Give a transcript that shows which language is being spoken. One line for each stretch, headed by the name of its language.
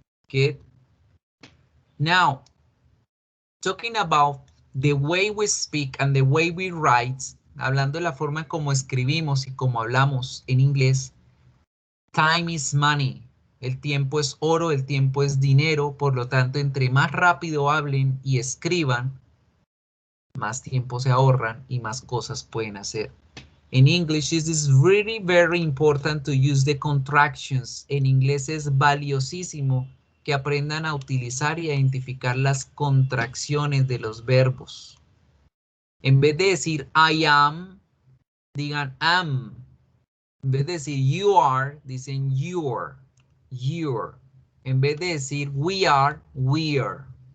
English: Good. Now, talking about the way we speak and the way we write,
Spanish: hablando de la forma como escribimos y como hablamos en inglés,
English: time is money.
Spanish: El tiempo es oro, el tiempo es dinero, por lo tanto, entre más rápido hablen y escriban, más tiempo se ahorran y más cosas pueden hacer.
English: In English, it is really very important to use the contractions.
Spanish: En inglés es valiosísimo que aprendan a utilizar y a identificar las contracciones de los verbos. En vez de decir
English: I am,
Spanish: digan am. En vez de decir
English: you are,
Spanish: dicen your. En vez de decir
English: we are, we're.